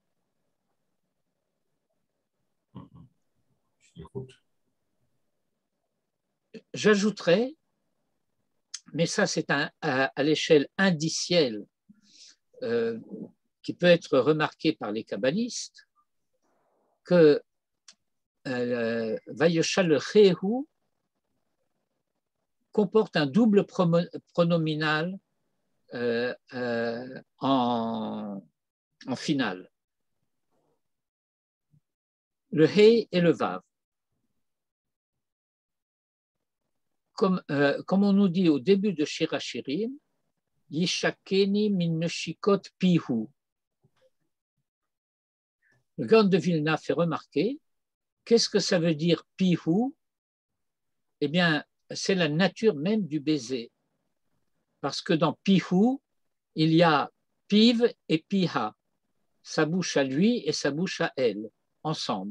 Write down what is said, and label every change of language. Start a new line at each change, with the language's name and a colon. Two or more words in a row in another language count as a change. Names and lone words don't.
French: J'ajouterais, mais ça c'est à l'échelle indicielle qui peut être remarquée par les kabbalistes, que Vayoshalchehu comporte un double pronominal en finale. Le He et le Vav. Comme on nous dit au début de Shir HaShirim,
Hebrew: ישקני מנשיקות פיהו.
French: Le Gaon de Vilna fait remarquer, qu'est-ce que ça veut dire pihu? Eh bien, c'est la nature même du baiser. Parce que dans pihu, il y a piv et piha, sa bouche à lui et sa bouche à elle, ensemble.